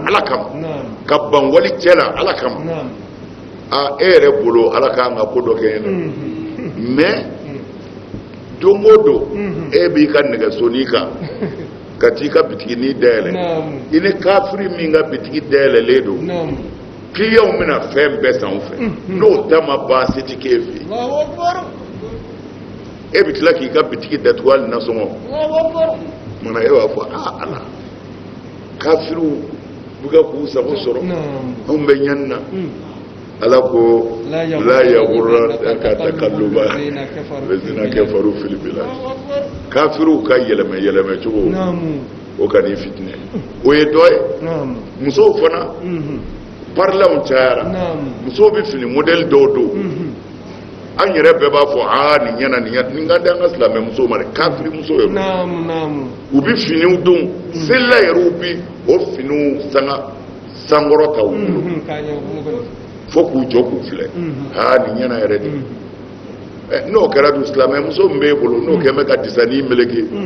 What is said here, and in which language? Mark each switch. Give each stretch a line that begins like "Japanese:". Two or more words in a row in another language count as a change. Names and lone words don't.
Bambara: ala kama ka ban wali cɛ la ala kama e yɛrɛ bolo ala k'an ka ko dɔ kɛ yen nɔ mais don o don e b'i ka nɛgɛsoni kan ka t'i ka bitigini dayɛlɛ i ni kafiri min ka bitigi dayɛlɛlen don clients bɛna fɛn bɛɛ san u fɛ n'o ta ma ban se tɛ k'e fɛ e bɛ tila k'i ka bitigi datugu hali nasɔngɔ mana e b'a fɔ ala kafiriw bɛ ka k'u sago sɔrɔ anw bɛ ɲani na ala ko la
Arabic: يغرنك تقلب الذين كفروا في البلاد
Bambara: kafiriw ka yɛlɛmɛ cogo o ka n'i fitinɛ o ye dɔ ye musow fana parlanw cayara musow bɛ fini modèle dɔw don an yɛrɛ bɛɛ b'a fɔ nin ɲɛna nin ka di an ka silamɛ musow ma dɛ kafiri musow ye u bɛ finiw don selila yɛrɛ bi o finiw sankɔrɔ ta u bolo fo k'u jɔ k'u filɛ nin ɲɛna yɛrɛ de n'o kɛra dun silamɛ muso min b'e bolo n'o kɛlen bɛ ka disani meleke